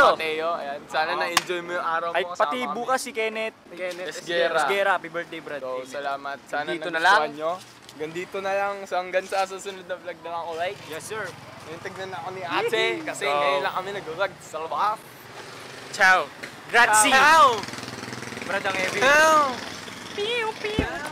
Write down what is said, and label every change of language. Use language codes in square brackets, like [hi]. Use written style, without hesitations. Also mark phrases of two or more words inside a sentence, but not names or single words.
[tl] Chill Mateo. Ayan, sana Oo. na-enjoy mo yung araw mo. Ay, kasama pati kami. bukas si Kenneth. Kenneth Esguera. Esguera. [en] Happy birthday, Brad. [tl] So, salamat. Sana Dito na nagustuhan lang. nyo. Ganito na lang. So, hanggang sa susunod na vlog na lang ako. Like, [en] Yes, sir. [tl] yung tignan ako ni ate. Kasi So, ngayon lang kami nag-vlog. Salamat. Ciao! Grazie. Ciao! Brad, ang heavy. Ciao! Pew, pew!